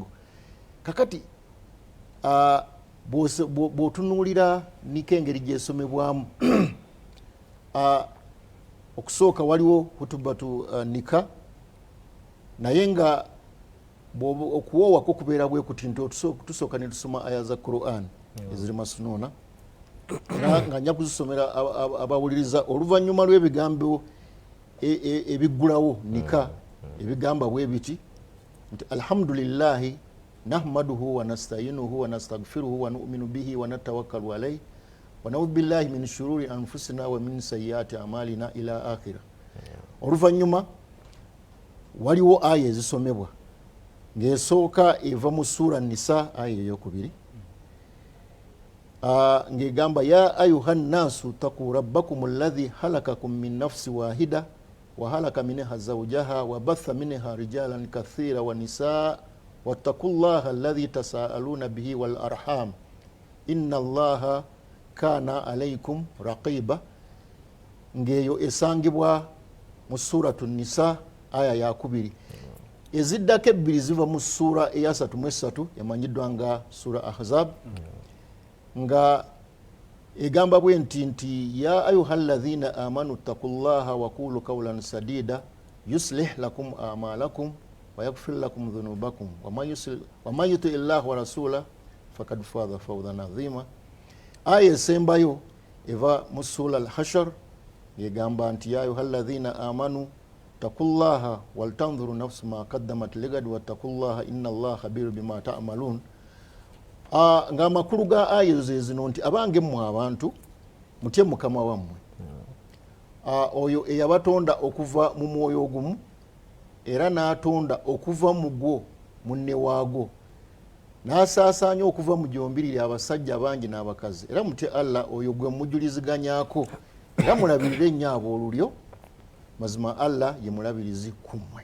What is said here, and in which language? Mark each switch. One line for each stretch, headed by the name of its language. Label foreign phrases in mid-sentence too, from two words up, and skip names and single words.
Ganda: Kakati bw'otunuulira nika engeri gyesomebwamu okusooka waliwo hutubatu nika, naye nga okuwoowa ko kubeera bwe kuti nti tusooka ne tusoma aya za Quran eziri masnuuna era nga nja kuzisomera abawuliriza oluvannyuma lw'ebigambo ebiggulawo nika ebigamba bwe biti nti
Arabic: الحمد لله نحمده ونستعينه ونستغفره ونؤمن به ونتوكل عليه ونعوذ بالله من شرور أنفسنا ومن سيئات أعمالنا إلى آخره.
Ganda: Oluvannyuma waliwo aya ezisomebwa ng'esooka eva mu sura Nisa aya ey'okubiri ng'egamba
Arabic: يا أيها الناس اتقوا ربكم الذي خلقكم من نفس واحدة وخلق منها زوجها وبث منها رجالا كثيرا ونساء واتقوا الله الذي تساءلون به والأرحام إن الله كان عليكم رقيبا.
Ganda: Ng'eyo esangibwa mu suratu Nisa aya ya kubiri. Eziddako ebbiri ziva mu sura eya 33 emanyiddwa nga sura Ahzab nga egamba bwe nti
Arabic: يا أيها الذين آمنوا اتقوا الله وقولوا قولا سديدا يصلح لكم أعمالكم ويغفر لكم ذنوبكم ومن يطع الله ورسوله فقد فاز فوزا عظيما.
Ganda: Aya esembayo eva mu sura al-Hashr egamba nti
Arabic: يا أيها الذين آمنوا اتقوا الله ولتنظر نفس ما قدمت لغد واتقوا الله إن الله خبير بما تعملون.
Ganda: Nga amakulu ga aya zino nti abange mmwe abantu mutye mukama wammwe oyo eyabatonda okuva mu mwoyo ogumu era n'atonda okuva mu gwo munne waago n'asaasaanya okuva mu gyombiriri abasajja abangi n'abakazi era mutye Allah oyo gwe mujuliziganyako era mulabirire nnyo aboolulyo mazima Allah ye mulabirizi kummwe.